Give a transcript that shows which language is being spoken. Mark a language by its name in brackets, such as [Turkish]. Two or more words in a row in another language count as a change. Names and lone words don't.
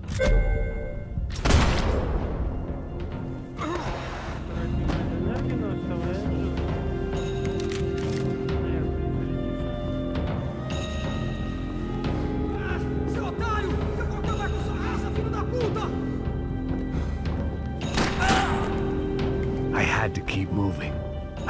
[Russian] Тратим энергию, но оставляем живым. [Portuguese] Seu otário! Eu vou acabar com sua raça, filho da puta! [English] I had to keep moving.